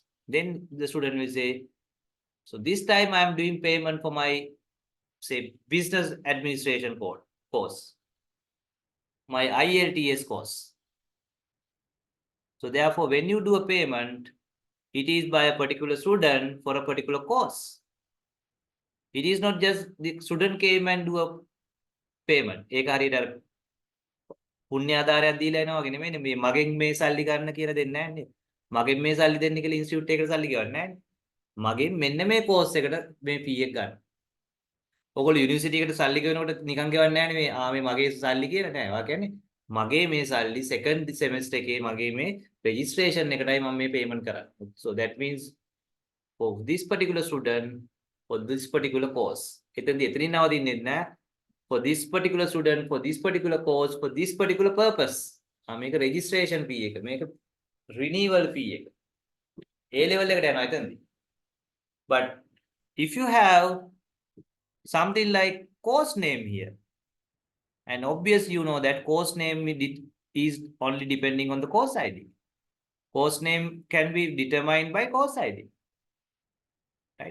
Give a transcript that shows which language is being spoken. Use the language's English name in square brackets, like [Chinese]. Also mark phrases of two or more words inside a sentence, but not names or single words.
[English] Then the student will say, so this time I am doing payment for my, say, business administration course, my ILTS course. So therefore, when you do a payment, it is by a particular student for a particular course. It is not just the student came and do a payment. [Sinhala] ඒක හරියට පුණ්‍යාධාරයක් දීලා එනවා වගේ නෙමෙයි මේ මගෙන් මේ සල්ලි ගන්න කියලා දෙන්නේ නැහැ නේ. මගෙන් මේ සල්ලි දෙන්න කියලා ඉන්ස්ටිටියුට් එකකට සල්ලි ගෙවන්නේ නැහැ නේ. මගෙන් මෙන්න මේ කෝස් එකට මේ ෆී එක ගන්න. ඔයගොල්ලෝ යුනිවර්සිටි එකට සල්ලි ගෙවනකොට නිකන් ගෙවන්නේ නැහැ නේ මේ මගේ සල්ලි කියලා නෑ. වා කියන්නේ මගේ මේ සල්ලි [English] second semester [Sinhala] එකේ මගේ මේ රෙජිස්ට්‍රේෂන් එකටයි මම මේ පේමන්ට් කරන්නේ. [English] So that means for this particular student for this particular course. [Sinhala] එතනින් නවතින්නේ නැහැ. [English] For this particular student, for this particular course, for this particular purpose. [Sinhala] මේක [English] registration fee [Sinhala] එක. මේක [English] renewal fee [Sinhala] එක. [English] A level [Sinhala] එකට යනවා එතනදී. [English] But if you have something like course name here, and obviously you know that course name is only depending on the course ID. Course name can be determined by course ID. Right?